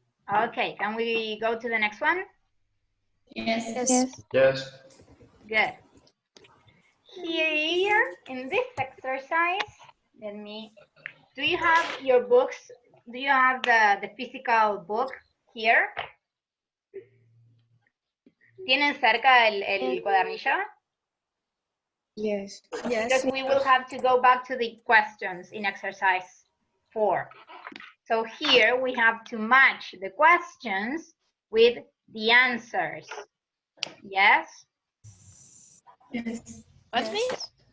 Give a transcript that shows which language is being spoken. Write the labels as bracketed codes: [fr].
[en] Okay, can we go to the next one? Yes. Yes. Good. Here in this exercise, do you have your books? Do you have the physical book here? [es] ¿Tienen cerca el cuadernillo? [en] Yes. Because we will have to go back to the questions in exercise 4. So here we have to match the questions with the answers. Yes? Yes. What means?